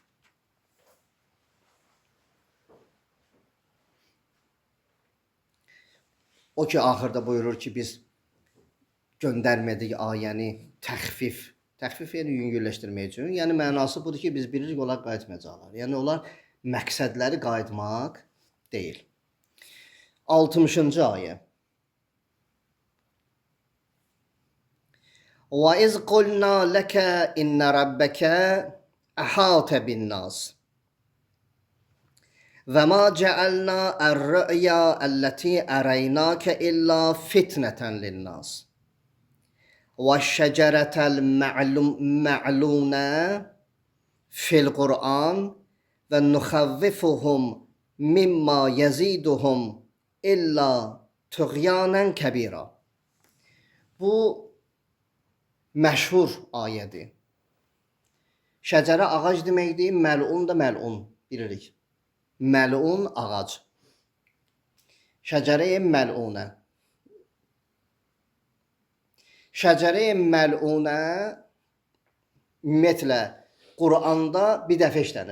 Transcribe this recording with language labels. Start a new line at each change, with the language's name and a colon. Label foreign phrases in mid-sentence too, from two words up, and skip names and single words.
Azerbaijani: O ki, axırda buyurur ki, biz göndərmədik ayəni təxfif. Təxfif yəni yüngülləşdirmək üçün. Yəni mənası budur ki, biz bilirik onlar qayıtmayacaqlar. Yəni onlar məqsədləri qayıtmaq deyil. 60-cı ayə.
Arabic: وَإِذْ قُلْنَا لَكَ إِنَّ رَبَّكَ أَحَاطَ بِالنَّاسِ وَمَا جَعَلْنَا الرُّؤْيَا الَّتِي أَرَيْنَاكَ إِلَّا فِتْنَةً لِلنَّاسِ وَالشَّجَرَةَ الْمَعْلُونَةَ فِي الْقُرْآنِ وَنُخَوِّفُهُمْ مِمَّا يَزِيدُهُمْ إِلَّا طُغْيَانًا كَبِيرًا.
Azerbaijani: Bu məşhur ayədir. Şəcərə ağac deməkdir, məlun da məlun bilirik. Məlun ağac.
Arabic: شجرة ملعونة. شجرة ملعونة
Azerbaijani: ümumiyyətlə Quranda bir dəfə işlənib.